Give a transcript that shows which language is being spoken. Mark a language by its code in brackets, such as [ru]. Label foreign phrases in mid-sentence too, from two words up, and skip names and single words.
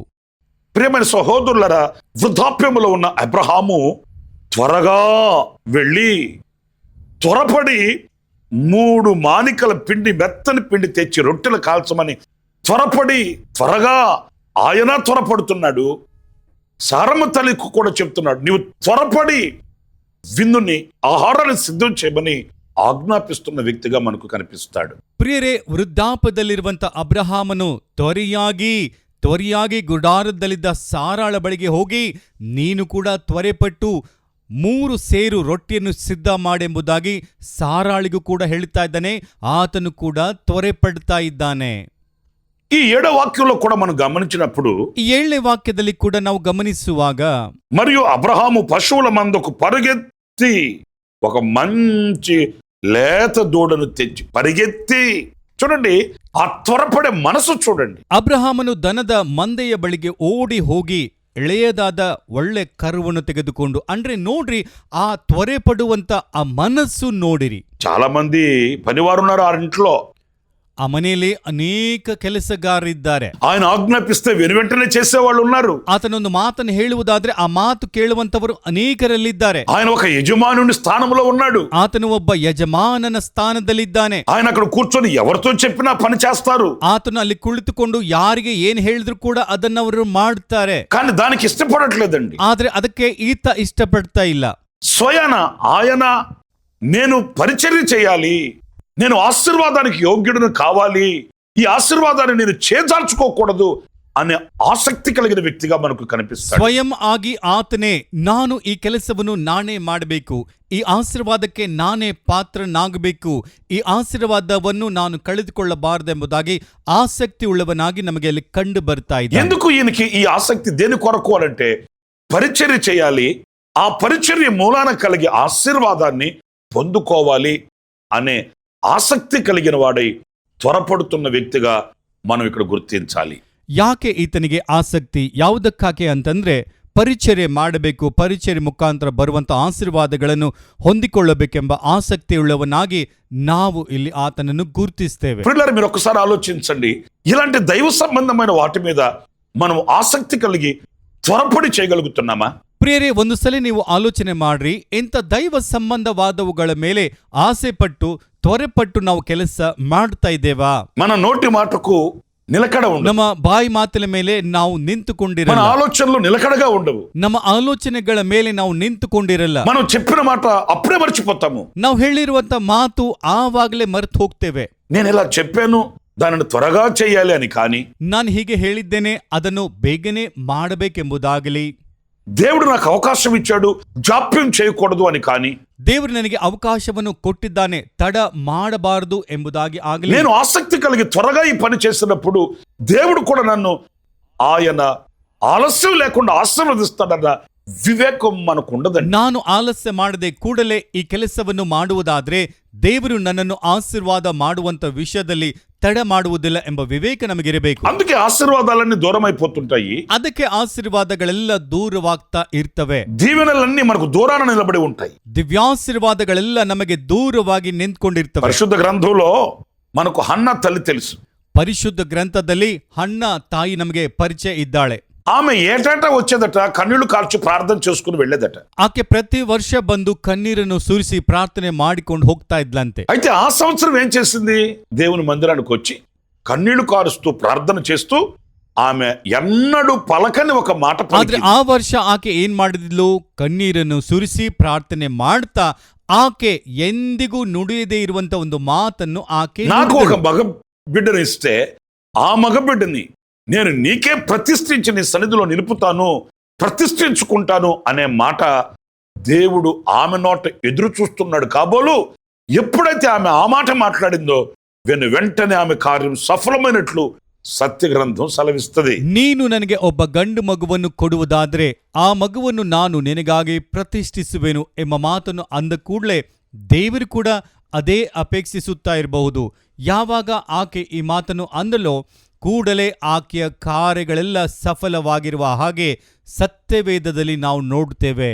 [te] ప్రియమైన సహోదరులరా, వృద్ధాప్యములో ఉన్న అబ్రహాము త్వరగా వెళ్ళి త్వరపడి 3 మానికల పిండి, మెత్తని పిండి తెచ్చి రొట్టెలు కాల్చమని త్వరపడి, త్వరగా ఆయన త్వరపడుతున్నాడు. సారమ్మ తల్లికి కూడా చెప్తున్నాడు, నీవు త్వరపడి విందుని, ఆహారాన్ని సిద్ధం చేయమని ఆజ్ఞాపిస్తున్న వ్యక్తిగా మనకు కనిపిస్తాడు. [kn] ಪ್ರಿಯರೇ, ವೃದ್ಧಾಪದಲ್ಲಿರುವಂತ ಅಬ್ರಹಾಮನು ತ್ವರೆಯಾಗಿ ಗುಡಾರದಲ್ಲಿದ್ದ ಸಾರಾಳ ಬಳಿಗೆ ಹೋಗಿ, ನೀನು ಕೂಡ ತ್ವರೆಪಟ್ಟು 3 ಸೇರು ರೊಟ್ಟಿಯನ್ನು ಸಿದ್ಧ ಮಾಡೆಂಬುದಾಗಿ ಸಾರಾಳಿಗೂ ಕೂಡ ಹೇಳ್ತಾ ಇದ್ದಾನೆ. ಆತನು ಕೂಡ ತ್ವರೆಪಡ್ತಾ ಇದ್ದಾನೆ. [te] ఈ 7వ వాక్యంలో కూడా మనం గమనించినప్పుడు, [kn] ಈ 7ನೇ ವಾಕ್ಯದಲ್ಲಿ ಕೂಡ ನಾವು ಗಮನಿಸುವಾಗ, [te] మరియు అబ్రహాము పశువుల మందకు పరుగెత్తి ఒక మంచి లేత దూడను తెచ్చి పరిగెత్తి, చూడండి ఆ త్వరపడే మనసు చూడండి. [kn] ಅಬ್ರಹಾಮನು ದನದ ಮಂದೆಯ ಬಳಿಗೆ ಓಡಿ ಹೋಗಿ ಎಳೆಯದಾದ ಒಳ್ಳೆ ಕರುವನ್ನು ತೆಗೆದುಕೊಂಡು, ಅಂದ್ರೆ ನೋಡ್ರಿ, ಆ ತ್ವರೆ ಪಡುವಂತ ಆ ಮನಸ್ಸು ನೋಡಿರಿ. [te] చాలా మంది పనివారు ఉన్నారు ఆ ఇంట్లో. [kn] ಆ ಮನೆಯಲ್ಲಿ ಅನೇಕ ಕೆಲಸಗಾರರಿದ್ದಾರೆ. [te] ఆయన ಆಜ್ಞಾಪಿస్తే వెనువెంటనే చేసేవాళ్ళు ఉన్నారు. [kn] ಆತನೊಂದು ಮಾತನ್ನು ಹೇಳುವುದಾದ್ರೆ ಆ ಮಾತು ಕೇಳುವಂತವರು ಅನೇಕರಲ್ಲಿದ್ದಾರೆ. [te] ఆయన ఒక యజమానుని స్థానంలో ఉన్నాడు. [kn] ಆತನು ಒಬ್ಬ ಯಜಮಾನನ ಸ್ಥಾನದಲ್ಲಿದ್ದಾನೆ. [te] ఆయన అక్కడ కూర్చొని ఎవరితో చెప్పినా పని చేస్తారు. [kn] ಆತನು ಅಲ್ಲಿ ಕುಳಿತುಕೊಂಡು ಯಾರಿಗೆ ಏನ್ ಹೇಳಿದ್ರು ಕೂಡ ಅದನ್ನವರು ಮಾಡ್ತಾರೆ. [te] కానీ దానికి ఇష్టపడట్లేదండి. [kn] ಆದ್ರೆ ಅದಕ್ಕೆ ಈತ ಇಷ್ಟಪಡ್ತಾ ಇಲ್ಲ. [te] స్వయాన ఆయన నేను పరిచర్య చేయాలి, నేను ఆశీర్వాదానికి యోగ్యుడిని కావాలి, ఈ ఆశీర్వాదాన్ని నేను చేజార్చుకోకూడదు అనే ఆసక్తి కలిగిన వ్యక్తిగా మనకు కనిపిస్తాడు. [kn] ಸ್ವಯಂ ಆಗಿ ಆತನೇ, ನಾನು ಈ ಕೆಲಸವನ್ನು ನಾನೇ ಮಾಡಬೇಕು, ಈ ಆಶೀರ್ವಾದಕ್ಕೆ ನಾನೇ ಪಾತ್ರನಾಗಬೇಕು, ಈ ಆಶೀರ್ವಾದವನ್ನು ನಾನು ಕಳೆದುಕೊಳ್ಳಬಾರದೆಂಬುದಾಗಿ ಆಸಕ್ತಿ ಉಳ್ಳವನಾಗಿ ನಮಗೆ ಅಲ್ಲಿ ಕಂಡು ಬರ್ತಾ ಇದೆ. [te] ఎందుకు ఈయనకి ఈ ఆసక్తి దేని కొరకు అంటే, పరిచర్య చేయాలి, ఆ పరిచర్య మూలాన కలిగే ఆశీర్వాదాన్ని పొందుకోవాలి అనే ఆసక్తి కలిగిన వాడై త్వరపడుతున్న వ్యక్తిగా మనం ఇక్కడ గుర్తించాలి. [kn] ಯಾಕೆ ಈತನಿಗೆ ಆಸಕ್ತಿ? ಯಾವುದಕ್ಕಾಕೆ ಅಂತಂದ್ರೆ, ಪರಿಚರ್ಯೆ ಮಾಡಬೇಕು, ಪರಿಚರ್ಯೆ ಮುಖಾಂತರ ಬರುವಂತ ಆಶೀರ್ವಾದಗಳನ್ನು ಹೊಂದಿಕೊಳ್ಳಬೇಕೆಂಬ ಆಸಕ್ತಿಯುಳ್ಳವನಾಗಿ ನಾವು ಇಲ್ಲಿ ಆತನನ್ನು ಗುರುತಿಸ್ತೇವೆ. [te] పిల్లలు మీరు ఒకసారి ఆలోచించండి, ఇలాంటి దైవ సంబంధమైన వాటి మీద మనం ఆసక్తి కలిగి త్వరపడి చేయగలుగుతున్నామా? [kn] ಪ್ರಿಯರೇ, ಒಂದು ಸಲ ನೀವು ಆಲೋಚನೆ ಮಾಡ್ರಿ, ಇಂಥ ದೈವ ಸಂಬಂಧವಾದವುಗಳ ಮೇಲೆ ಆಸೆ ಪಟ್ಟು ತ್ವರೆಪಟ್ಟು ನಾವು ಕೆಲಸ ಮಾಡ್ತಾ ಇದ್ದೇವಾ? [te] మన నోటి మాటకు నిలకడ ఉండదు. [kn] ನಮ್ಮ ಬಾಯಿ ಮಾತಿನ ಮೇಲೆ ನಾವು [te] మన [kn] ನಿಂತುಕೊಂಡಿರಲ್ಲ. [te] ఆలోచనలు నిలకడగా ఉండవు. [kn] ನಮ್ಮ ಆಲೋಚನೆಗಳ ಮೇಲೆ ನಾವು ನಿಂತುಕೊಂಡಿರಲ್ಲ. [te] మనం చెప్పిన మాట అప్పుడే మర్చిపోతాము. [kn] ನಾವು ಹೇಳಿರುವಂತ ಮಾತು ಆವಾಗಲೇ ಮರೆತು ಹೋಗ್ತೇವೆ. [te] నేను ఇలా చెప్పాను, దానిని త్వరగా చేయాలి అని. కానీ [kn] ನಾನು ಹೀಗೆ ಹೇಳಿದ್ದೇನೆ, ಅದನ್ನು ಬೇಗನೆ ಮಾಡಬೇಕೆಂಬುದಾಗಲಿ, [te] దేవుడు నాకు అవకాశం ఇచ్చాడు, జాప్యం చేయకూడదు అని. కానీ [kn] ದೇವರು ನನಗೆ ಅವಕಾಶವನ್ನು ಕೊಟ್ಟಿದ್ದಾನೆ, ತಡ ಮಾಡಬಾರದು ಎಂಬುದಾಗಿ ಆಗಲಿ, [te] నేను ఆసక్తి కలిగి త్వరగా ఈ పని చేసినప్పుడు దేవుడు కూడా నన్ను ఆయన ఆలస్యం లేకుండా ఆశీర్వదిస్తాడన్న వివేకం మనకు ఉండదండి. [kn] ನಾನು ಆಲಸ್ಯ ಮಾಡದೆ ಕೂಡಲೇ ಈ ಕೆಲಸವನ್ನು ಮಾಡುವುದಾದ್ರೆ ದೇವರು ನನ್ನನ್ನು ಆಶೀರ್ವಾದ ಮಾಡುವಂತ ವಿಷಯದಲ್ಲಿ ತಡ ಮಾಡುವುದಿಲ್ಲ ಎಂಬ ವಿವೇಕ ನಮಗಿರಬೇಕು. [te] అందుకే ఆశీర్వాదాలన్నీ దూరం అయిపోతుంటాయి. [kn] ಅದಕ್ಕೆ ಆಶೀರ್ವಾದಗಳೆಲ್ಲ ದೂರವಾಗ್ತಾ ಇರ್ತವೆ. [te] దీవెనలన్నీ మనకు దూరాన నిలబడి ఉంటాయి. [kn] ದಿವ್ಯಾಶೀರ್ವಾದಗಳೆಲ್ಲ ನಮಗೆ ದೂರವಾಗಿ ನಿಂತ್ಕೊಂಡಿರ್ತವೆ. [te] పరిశుద్ధ గ్రంథంలో మనకు హన్న తల్లి తెలుసు. [kn] ಪರಿಶುದ್ಧ ಗ್ರಂಥದಲ್ಲಿ ಹನ್ನ ತಾಯಿ ನಮಗೆ ಪರಿಚಯ ಇದ್ದಾಳೆ. [te] ఆమె ఏటేటా వచ్చేదట, కన్నీళ్లు కార్చి ప్రార్థన చేసుకుని వెళ్ళేదట. [kn] ಆಕೆ ಪ್ರತಿ ವರ್ಷ ಬಂದು ಕಣ್ಣೀರನ್ನು ಸುರಿಸಿ ಪ್ರಾರ್ಥನೆ ಮಾಡಿಕೊಂಡು ಹೋಗ್ತಾ ಇದ್ಲಂತೆ. [te] అయితే ఆ సంవత్సరం ఏం చేసింది? దేవుని మందిరానికి వచ్చి కన్నీళ్లు కారుస్తూ ప్రార్థన చేస్తూ ఆమె ఎన్నడూ పలకని ఒక మాట [kn] ಆದ್ರೆ ಆ ವರ್ಷ ಆಕೆ ಏನ್ ಮಾಡಿದ್ಲು? ಕಣ್ಣೀರನ್ನು ಸುರಿಸಿ ಪ್ರಾರ್ಥನೆ ಮಾಡ್ತಾ ಆಕೆ ಎಂದಿಗೂ ನುಡಿಯದೇ ಇರುವಂತ ಒಂದು ಮಾತನ್ನು ಆಕೆ [te] నాకు ఒక [kn] ನುಡಿದಳು. [te] మగ బిడ్డను ఇస్తే ఆ మగ బిడ్డని నేను నీకే ప్రతిష్ఠించి నీ సన్నిధిలో నిలుపుతాను, ప్రతిష్ఠించుకుంటాను అనే మాట దేవుడు ఆమె నోట ఎదురు చూస్తున్నాడు. కాబోలు ఎప్పుడైతే ఆమె ఆ మాట మాట్లాడిందో వెంటనే ఆమె కార్యం సఫలమైనట్లు సత్య గ్రంథం సెలవిస్తుంది. [kn] ನೀನು ನನಗೆ ಒಬ್ಬ ಗಂಡು ಮಗುವನ್ನು ಕೊಡುವುದಾದ್ರೆ ಆ ಮಗುವನ್ನು ನಾನು ನಿನಗಾಗಿ ಪ್ರತಿಷ್ಠಿಸುವೆನು ಎಂಬ ಮಾತನ್ನು ಅಂದ ಕೂಡಲೇ ದೇವರು ಕೂಡ ಅದೇ ಅಪೇಕ್ಷಿಸುತ್ತಾ ಇರಬಹುದು. ಯಾವಾಗ ಆಕೆ ಈ ಮಾತನ್ನು ಅಂದಲೋ ಕೂಡಲೇ ಆಕೆಯ ಕಾರ್ಯಗಳೆಲ್ಲ ಸಫಲವಾಗಿರುವ ಹಾಗೆ ಸತ್ಯವೇದದಲ್ಲಿ ನಾವು ನೋಡುತ್ತೇವೆ.